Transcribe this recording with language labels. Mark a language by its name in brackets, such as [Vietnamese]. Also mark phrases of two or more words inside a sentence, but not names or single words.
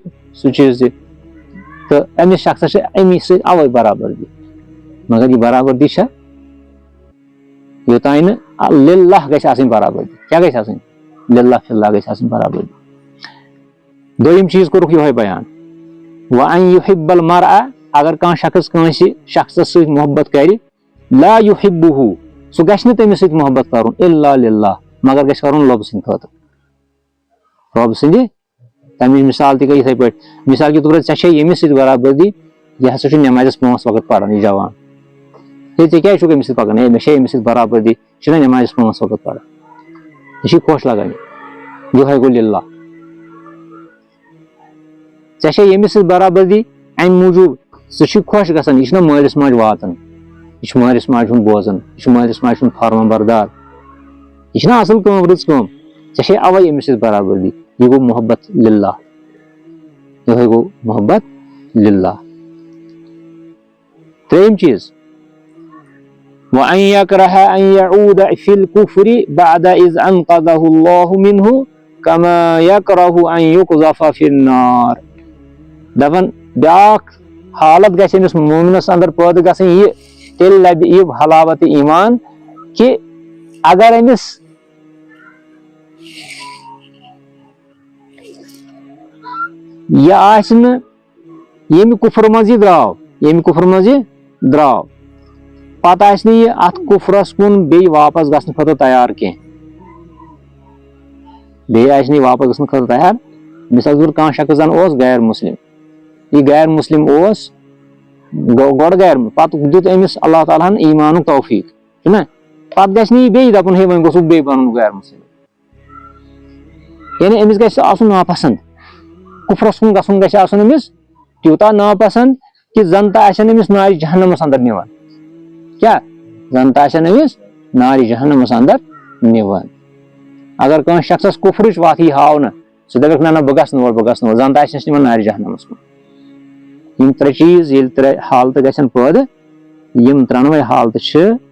[Kashmiri] سُہ چیٖز تہِ تہٕ أمِس شخصس چھِ اَمی سۭتۍ اوے برابردی مگر یہِ برابردی چھےٚ یوٚتانۍ نہٕ للہ گژھِ آسٕنۍ برابردی کیٛاہ گژھِ آسٕنۍ [Arabic] للہ فِلہ [Kashmiri] گژھِ آسٕنۍ برابردی دوٚیِم چیٖز کوٚرُکھ یِہوے بیان [Arabic] وَأَن يُحِبَّ الْمَرْءَ [Kashmiri] اگر کانٛہہ شخص کٲنٛسہِ شخصس سۭتۍ محبت کرِ [Arabic] لا يُحِبُّهُ [Kashmiri] سُہ گژھِ نہٕ تٔمِس سۭتۍ محبت کرُن [Arabic] اِلّا للہ [Kashmiri] مگر گژھِ کرُن رۄبہٕ سٕنٛدِ خٲطرٕ رۄبہٕ سٕنٛدِ تَمِچ مِثال تہِ گٔے یِتھٕے پٲٹھۍ [Urdu] مِثال کے طور پر [Kashmiri] ژےٚ چھے ییٚمِس سۭتۍ برابردی یہِ ہسا چھُ نٮ۪مازٮ۪س 5 وقت پران یہِ جوان ہے ژےٚ کیٛازِ چھُکھ أمِس سۭتۍ پکان ہے مےٚ چھے أمِس سۭتۍ برابردی یہِ چھُنہ نٮ۪مازٮ۪س 5 وقت پران یہِ چھِ خۄش لگان یِہوے گوٚو للہ ژےٚ چھے ییٚمِس سۭتۍ برابردی امہِ موٗجوٗب سُہ چھُ خۄش گژھان یہِ چھُنہ مٲلِس ماجہِ واتان یہِ چھُ مٲلِس ماجہِ ہُنٛد بوزان یہِ چھُ مٲلِس ماجہِ ہُنٛد فرمان بردار یہِ چھِنہ اصٕل کٲم رٕژ کٲم ژےٚ چھے اوے أمِس سۭتۍ برابردی یہِ گوٚو محبت للہ یِہوے گوٚو محبت للہ ترٛیٚیِم چیٖز [Arabic] وَأَن يَكْرَهَ أَن يَعُودَ فِي الْكُفْرِ بَعْدَ إِذْ أَنقَذَهُ اللَّهُ مِنْهُ كَمَا يَكْرَهُ أَن يُقْذَفَ فِي النَّارِ [Kashmiri] دَپان بیٛاکھ حالت گژھِ أمِس مومنس اندر پٲدٕ گژھٕنۍ یہِ تیٚلہِ لبہِ یہِ حلاوت ایٖمان کہِ اگر أمِس یہِ آسہِ نہٕ ییٚمہِ کُفرٕ منٛز یہِ درٛاو پتہٕ آسہِ نہٕ یہِ اتھ کُفرس کُن بیٚیہِ واپس گژھنہٕ خٲطرٕ تیار کینٛہہ بیٚیہِ آسہِ نہٕ یہِ واپس گژھنہٕ خٲطرٕ تیار [Urdu] مثال کے طور پر [Kashmiri] کانٛہہ شخص زن اوس غیر مسلم یہِ غیر مسلم اوس گۄڈٕ غیر پتہٕ دیُت أمِس اللہ تعالیٰ ہن ایٖمانُک توفیٖق چھُنہ پتہٕ گژھِ نہٕ یہِ بیٚیہِ دپُن ہے وۄنۍ گوٚژھُس بیٚیہِ بنُن غیر مسلم یعنی أمِس گژھِ آسُن ناپسنٛد کُفرس کُن گژھُن گژھِ آسُن أمِس تیوٗتاہ ناپسنٛد کہِ زن تہِ آسن أمِس نارِ جہنمس انٛدر نِوان کیٛاہ زن تہِ آسن أمِس نارِ جہنمس انٛدر نِوان اگر کٲنٛسہِ شخصس کُفرٕچ وتھ یی ہاونہٕ سُہ دپکھ نہ بہٕ گژھٕ نہٕ اور زن تہِ آسنس نِوان نارِ جہنمس کُن یِم ترٛےٚ چیٖز ییٚلہِ ترٛےٚ حالتہٕ گژھن پٲدٕ یِم ترٛنوے حالتہٕ چھِ